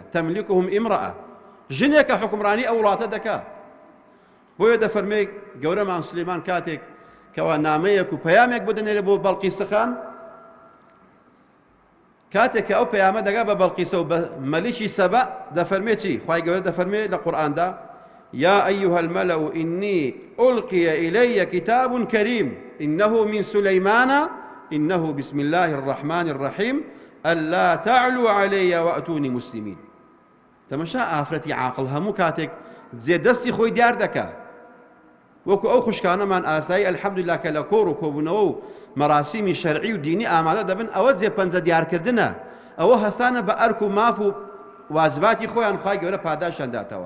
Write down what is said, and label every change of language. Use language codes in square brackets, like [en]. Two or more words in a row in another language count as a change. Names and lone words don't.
[ar] تەملیکهم ئیمڕەئە، [ckb] ژنێکە حکمڕانی ئەو وڵاتە دەکا. بۆیە دەفەرمێ گەورەمان سولەیمان کاتێک کەوا نامەیەک و پەیامێک بۆ دەنێرێ بۆ بەڵقیسەخان، کاتێک کە ئەو پەیامە دەگا بە بەڵقیسە و بە مەلیکی سەبە دەفەرمێ چی؟ خوای گەورە دەفەرمێ لە قورئاندا [ar] يا أيها الملأ إني ألقي إلي كتاب كريم إنه من سليمان إنه بسم الله الرحمن الرحيم ألا تعلوا علي وأتوني مسلمين. [ckb] تماشا ئافرەتی عاقڵ هەموو کاتێک جێ دەستی خۆی دیار دەکا، وەکو ئەو خوشکانەمان ئاسایی ئەلحەمدوللا کە لە کۆڕ و کۆبوونەوە و مەراسیمی شەرعی و دینی ئامادە دەبن، ئەوە جێپەنجە دیارکردنە، ئەوە هەستانە بە ئەرک و ماف و واجباتی خۆیان خوای گەورە پاداشیان داتەوە.